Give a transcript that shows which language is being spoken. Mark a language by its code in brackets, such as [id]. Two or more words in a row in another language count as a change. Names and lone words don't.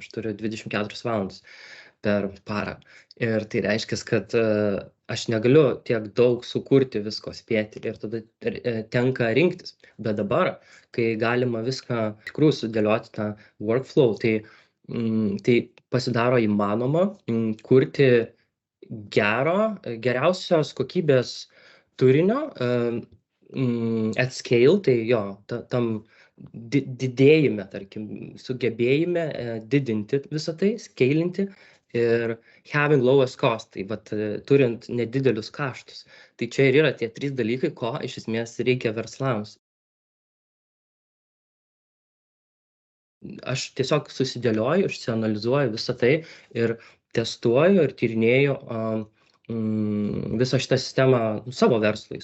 [lt] Aš turiu 24 valandas per parą. Ir tai reiškia, kad aš negaliu tiek daug sukurti visko, spėti ir tada tenka rinktis. Bet dabar, kai galima viską tikrųjų sudėlioti tą workflow, tai pasidaro įmanoma kurti geriausios kokybės turinio [en] at scale, [lt] tai tam didėjime, tarkim, sugebėjime didinti visą tai, scalinti, ir [en] having lowest cost, [lt] tai vat turint nedidelius kaštus. Tai čia ir yra tie 3 dalykai, ko iš esmės reikia verslams. Aš tiesiog susidėlioju, išsianalizuoju visą tai ir testuoju ir tyrinėju visą šitą sistemą savo verslui.